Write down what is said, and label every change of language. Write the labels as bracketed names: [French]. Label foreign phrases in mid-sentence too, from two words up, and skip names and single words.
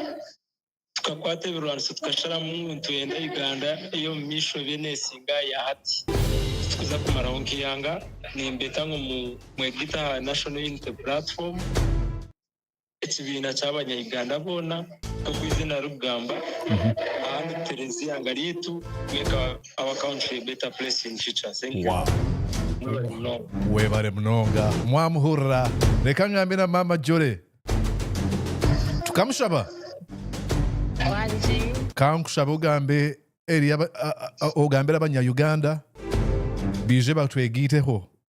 [Nyankole] tukashara mu twenda Uganda iyo misho benesinga ya hati tukuza kumara onkiyanga nimbeta ngo mu Gita National Unity Platform ekibina cy'abanya Uganda bona kwizina Rugamba and Terezia ngaritu [English] make our country a better place in future. Thank you. Wow. [Nyankole] Webare mnonga mwamuhurra reka ngambe na mama Jole tukamushaba wanji kankushaba ugambe eri ogambera abanya Uganda bije batwegiteho